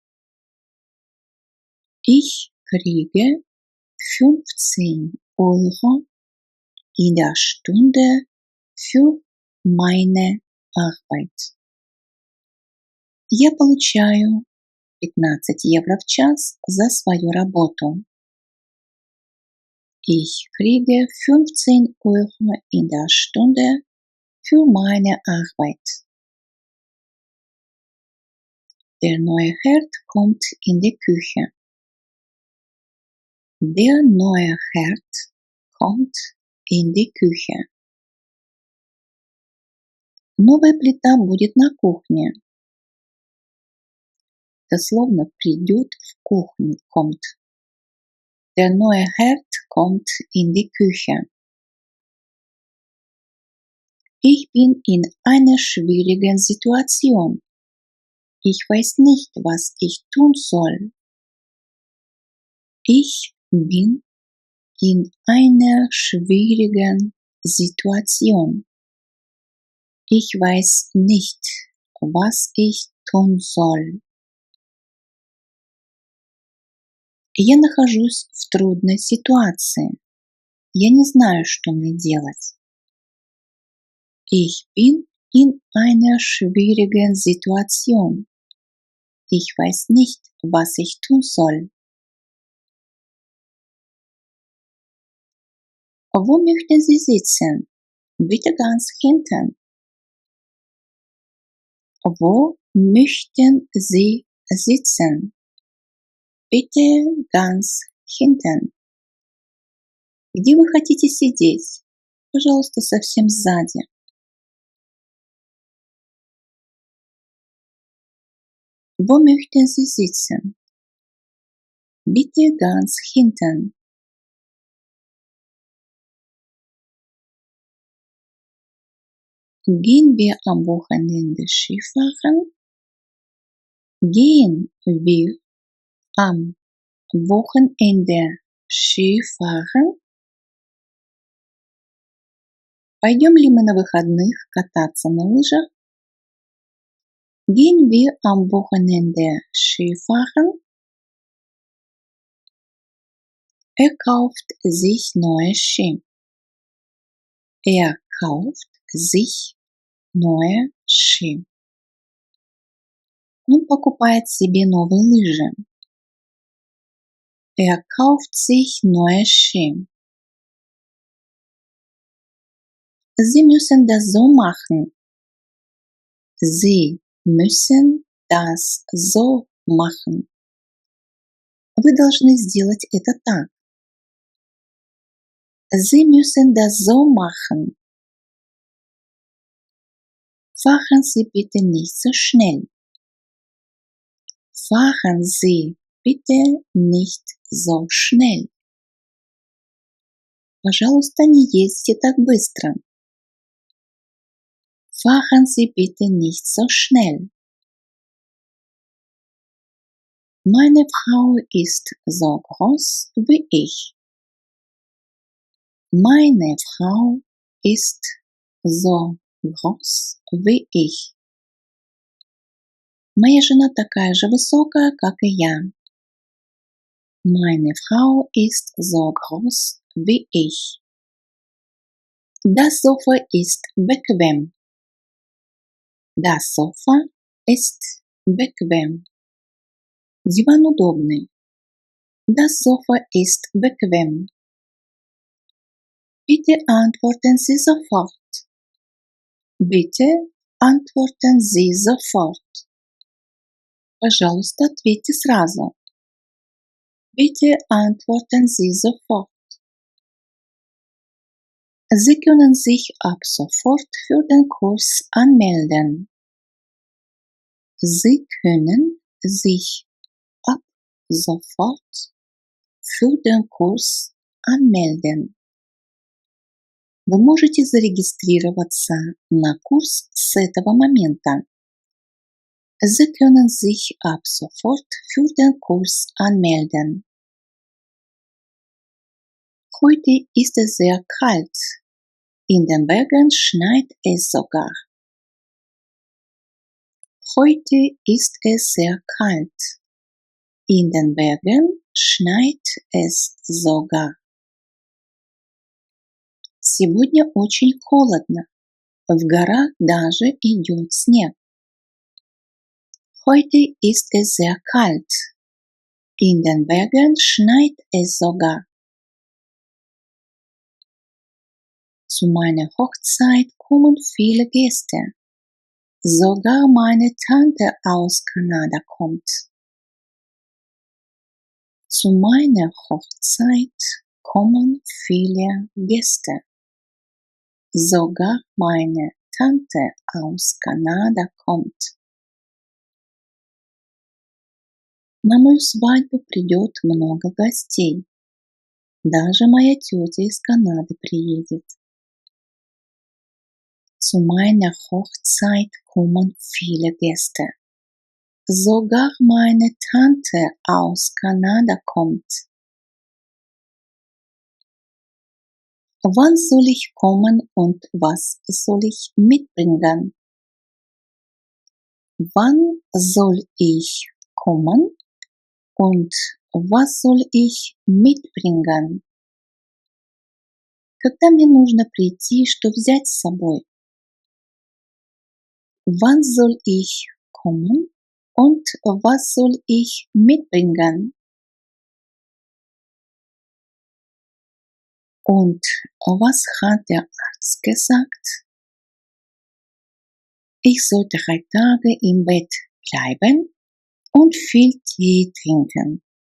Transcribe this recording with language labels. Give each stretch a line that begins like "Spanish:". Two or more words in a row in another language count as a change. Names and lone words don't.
German: Ich kriege 15 Euro in der Stunde für meine Arbeit.
Russian: Я получаю 15 евро в час за свою работу.
German: Ich kriege 15 € in der Stunde für meine Arbeit. Der neue Herd kommt in die Küche. Der neue Herd kommt in die Küche.
Russian: Новая плита будет на кухне. Дословно придет в кухню, kommt.
German: Der neue Herd kommt in die Küche. Ich bin in einer schwierigen Situation. Ich weiß nicht, was ich tun soll. Ich bin in einer schwierigen Situation. Ich weiß nicht, was ich tun soll.
Russian: Я нахожусь в трудной ситуации. Я не знаю, что мне делать.
German: Ich bin in einer schwierigen Situation. Ich weiß nicht, was ich tun soll. Wo möchten Sie sitzen? Bitte ganz hinten. Wo möchten Sie sitzen? Bitte ganz hinten.
Russian: Где вы хотите сидеть? Пожалуйста, совсем сзади.
German: Wo möchten Sie sitzen? Bitte ganz hinten. Gehen wir am Wochenende Skifahren? Gehen wir am Wochenende Skifahren?
Russian: Пойдем ли мы на выходных кататься на лыжах?
German: Gehen wir am Wochenende Skifahren? Kauft sich neue Ski. Er kauft sich neue Ski.
Russian: Он покупает себе новые лыжи.
German: Kauft sich neue Ski. Sie müssen das so machen. Sie müssen das so machen.
Russian: Вы должны сделать это так.
German: Sie müssen das so machen. Fahren Sie bitte nicht so schnell. Fahren Sie bitte nicht so schnell.
Russian: Пожалуйста, не ездите так быстро.
German: Fahren Sie bitte nicht so schnell. Meine Frau ist so groß wie ich. Meine Frau ist so groß wie ich.
Russian: Моя жена такая же высокая, как и я.
German: Meine Frau ist so groß wie ich. Das Sofa ist bequem. Das Sofa ist bequem.
Russian: Диван удобный.
German: Das Sofa ist bequem. Bitte antworten Sie sofort. Bitte antworten Sie sofort.
Russian: Пожалуйста, ответьте сразу.
German: Bitte antworten Sie sofort. Sie können sich ab sofort für den Kurs anmelden. Sie können sich ab sofort für den Kurs anmelden.
Russian: Вы можете зарегистрироваться на курс с этого момента.
German: Sie können sich ab sofort für den Kurs anmelden. Heute ist es sehr kalt. In den Bergen schneit es sogar. Heute ist es sehr kalt. In den Bergen schneit es sogar.
Russian: Сегодня очень холодно. В горах даже идет снег.
German: Heute ist es sehr kalt. In den Bergen schneit es sogar. Zu meiner Hochzeit kommen viele Gäste. Sogar meine Tante aus Kanada kommt. Zu meiner Hochzeit kommen viele Gäste. Sogar meine Tante aus Канада kommt.
Russian: На мою свадьбу придет много гостей. Даже моя тетя из Канады приедет.
German: Zu meiner Hochzeit kommen viele Gäste. Sogar meine Tante aus Kanada kommt. Wann soll ich kommen und was soll ich mitbringen? Wann soll ich kommen und was soll ich mitbringen?
Russian: Когда мне нужно прийти, что взять с собой?
German: Wann soll ich kommen und was soll ich mitbringen? Und was hat der Arzt gesagt? Ich soll 3 Tage im Bett bleiben und viel Tee trinken.